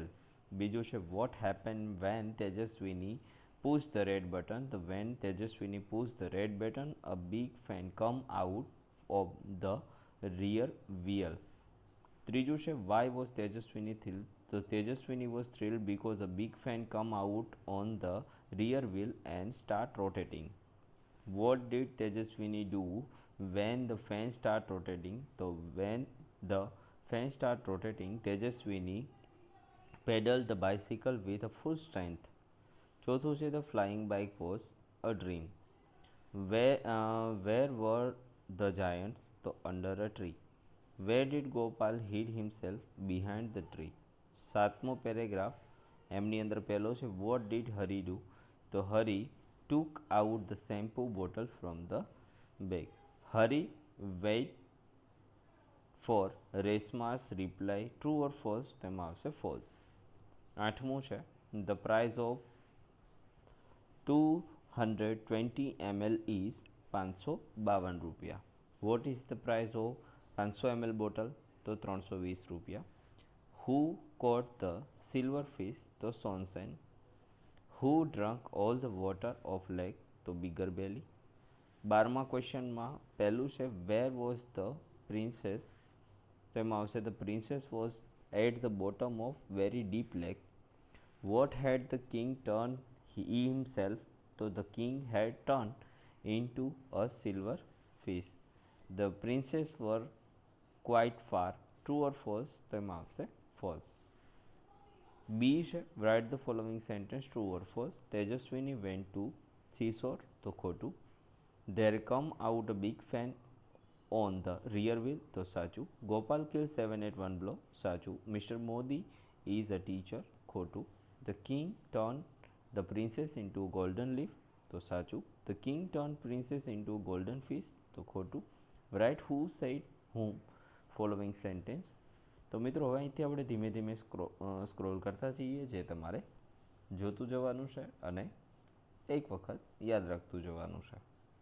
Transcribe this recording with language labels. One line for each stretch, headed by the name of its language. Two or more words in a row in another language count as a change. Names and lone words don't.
Gujarati: બીજું છે,
English: what happen when Tejaswini push the red button? તો વેન તેજસ્વીની પુશ the red button a big fan come out of the rear wheel.
Gujarati: ત્રીજું છે,
English: Why was Tejaswini thrill? તો Tejaswini was thrilled because a big fan come out on the rear wheel and start rotating. What did Tejaswini do when the fan start rotating? So when the fan start rotating, Tejaswini pedaled the bicycle with a full strength.
Gujarati: ચોથું છે,
English: the flying bike was a dream. Where were the giants? તો under a tree. Where did Gopal hid himself? Behind the tree.
Gujarati: સાતમો પેરેગ્રાફ, એમની અંદર પહેલો છે,
English: What did Hari do? તો Hari took out the shampoo bottle from the bag. Hari wait for Reshma's reply, true or false?
Gujarati: તેમાં આવશે ફોલ્સ. આઠમું છે,
English: the prize of 220 ml is 552 રૂપિયા. What is the prize of 500 ml bottle?
Gujarati: તો 320 રૂપિયા.
English: Who caught the silverfish?
Gujarati: તો સોનસેન.
English: Who drank all the water of lake?
Gujarati: તો બિગર બેલી. 12મા ક્વેશ્ચનમાં પહેલું છે,
English: where was the princess?
Gujarati: તો એમાં આવશે
English: the princess was at the bottom of very deep lake. What had the king turned himself? તો the king had turned into a silver fish. The princess were quite far. True or false?
Gujarati: તો એમાં આવશે false. B છે,
English: write the following sentence, true or false. તેજસ્વીની went to seashore?
Gujarati: તો ખોટું.
English: There come out a big fan on the rear wheel?
Gujarati: તો સાચું.
English: ગોપાલ killed 7 at one blow? સાચું. Mr. Modi is a teacher? ખોટું. The king turned the princess into a golden leaf?
Gujarati: તો સાચું.
English: The king turned princess into a golden fish?
Gujarati: તો ખોટું.
English: Write who said whom following sentence.
Gujarati: તો મિત્રો, હવે અહીંથી આપણે ધીમે ધીમે સ્ક્રોલ કરતા જઈએ, જે તમારે જોતું જવાનું છે અને એક વખત યાદ રાખતું જવાનું છે.